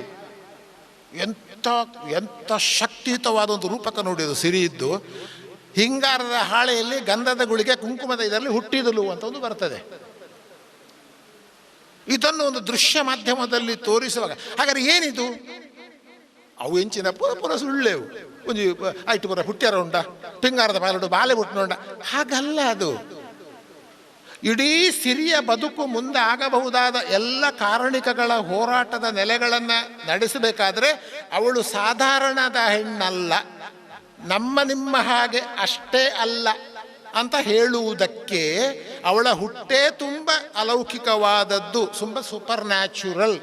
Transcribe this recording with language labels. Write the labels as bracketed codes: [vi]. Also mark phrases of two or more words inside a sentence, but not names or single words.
[kn] ಎಂಥ ಎಂಥ ಶಕ್ತಿಯುತವಾದ ಒಂದು ರೂಪಕ ನೋಡಿ ಅದು ಸಿರಿ ಇದ್ದು. ಹಿಂಗಾರದ ಹಾಳೆಯಲ್ಲಿ ಗಂಧದ ಗುಳಿಗೆ ಕುಂಕುಮದ ಇದರಲ್ಲಿ ಹುಟ್ಟಿದಲು ಅಂತ ಒಂದು ಬರ್ತದೆ. ಇದನ್ನು ಒಂದು ದೃಶ್ಯ ಮಾಧ್ಯಮದಲ್ಲಿ ತೋರಿಸುವಾಗ ಹಾಗಾದ್ರೆ ಏನಿದು? [tcy] ಅವು ಎಂಚಿನ ಪುರ ಪುರ ಸುಳ್ಳೆವು ಒಂದು ಆಯ್ತು ಪುರ ಹುಟ್ಟ್ಯಾರ ಉಂಡ, ಪಿಂಗಾರದ ಬಾಲಡು ಬಾಲೆ ಹುಟ್ಟಿನೋಂಡ, [kn] ಹಾಗಲ್ಲ ಅದು. ಇಡೀ ಸಿರಿಯ ಬದುಕು ಮುಂದೆ ಆಗಬಹುದಾದ ಎಲ್ಲ ಕಾರಣಿಕಗಳ ಹೋರಾಟದ ನೆಲೆಗಳನ್ನು ನಡೆಸಬೇಕಾದ್ರೆ ಅವಳು ಸಾಧಾರಣದ ಹೆಣ್ಣಲ್ಲ, ನಮ್ಮ ನಿಮ್ಮ ಹಾಗೆ ಅಷ್ಟೇ ಅಲ್ಲ ಅಂತ ಹೇಳುವುದಕ್ಕೆ ಅವಳ ಹುಟ್ಟೇ ತುಂಬ ಅಲೌಕಿಕವಾದದ್ದು, ತುಂಬ [en] super natural.